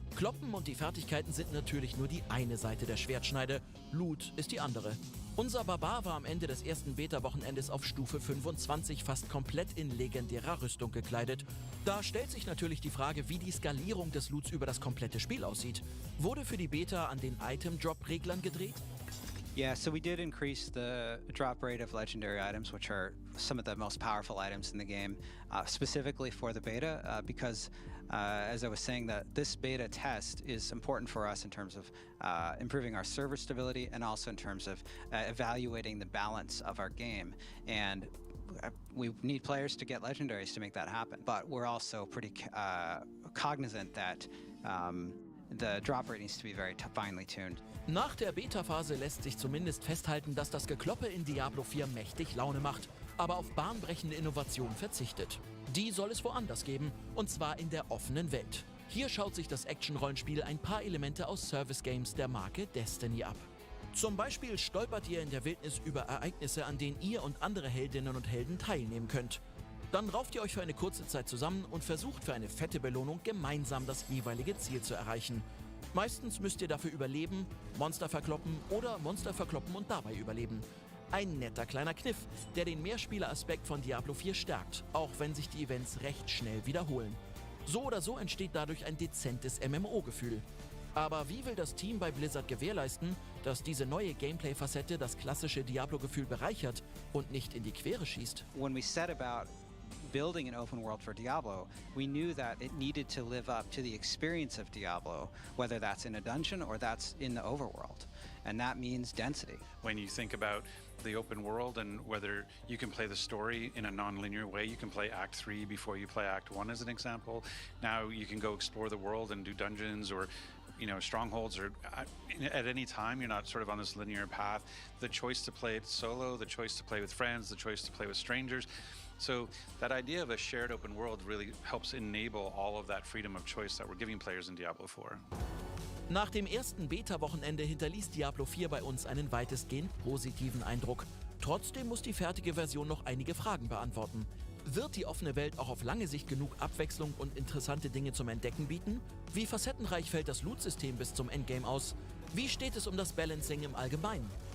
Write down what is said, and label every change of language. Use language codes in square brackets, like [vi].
[de] Kloppen und die Fertigkeiten sind natürlich nur die eine Seite der Schwertschneide, Loot ist die andere. Unser Barbar war am Ende des ersten Beta-Wochenendes auf Stufe 25 fast komplett in legendärer Rüstung gekleidet. Da stellt sich natürlich die Frage, wie die Skalierung des Loots über das komplette Spiel aussieht. Wurde für die Beta an den Item-Drop-Reglern gedreht? [en] Yeah, so we did increase the drop rate of legendary items, which are some of the most powerful items in the game, specifically for the beta, because as I was saying, that this beta test is important for us in terms of improving our server stability and also in terms of evaluating the balance of our game. And we need players to get legendaries to make that happen. But we're also pretty cognizant that the drop rate needs to be very finely tuned. [de] Nach der Beta-Phase lässt sich zumindest festhalten, dass das Gekloppe in Diablo 4 mächtig Laune macht, aber auf bahnbrechende Innovation verzichtet. Die soll es woanders geben, und zwar in der offenen Welt. Hier schaut sich das Action-Rollenspiel ein paar Elemente aus Service-Games der Marke Destiny ab. Zum Beispiel stolpert ihr in der Wildnis über Ereignisse, an denen ihr und andere Heldinnen und Helden teilnehmen könnt. Dann rauft ihr euch für eine kurze Zeit zusammen und versucht für eine fette Belohnung gemeinsam das jeweilige Ziel zu erreichen. Meistens müsst ihr dafür überleben, Monster verkloppen oder Monster verkloppen und dabei überleben. Ein netter kleiner Kniff, der den Mehrspieler-Aspekt von Diablo 4 stärkt, auch wenn sich die Events recht schnell wiederholen. So oder so entsteht dadurch ein dezentes MMO-Gefühl. Aber wie will das Team bei Blizzard gewährleisten, dass diese neue Gameplay-Facette das klassische Diablo-Gefühl bereichert und nicht in die Quere schießt? [en] When we set about building an open world for Diablo, we knew that it needed to live up to the experience of Diablo, whether that's in a dungeon or that's in the overworld. And that means density. When you think about the open world and whether you can play the story in a non-linear way, you can play Act 3 before you play Act 1 as an example. Now you can go explore the world and do dungeons or strongholds, or at any time you're not sort of on this linear path. The choice to play it solo, the choice to play with friends, the choice to play with strangers. So that idea of a shared open world really helps enable all of that freedom of choice that we're giving players in Diablo 4. [de] Nach dem ersten Beta-Wochenende hinterließ Diablo 4 bei uns einen weitestgehend positiven Eindruck. Trotzdem muss die fertige Version noch einige Fragen beantworten. Wird die offene Welt auch auf lange Sicht genug Abwechslung und interessante Dinge zum Entdecken bieten? Wie facettenreich fällt das Loot-System bis zum Endgame aus? Wie steht es um das Balancing im Allgemeinen?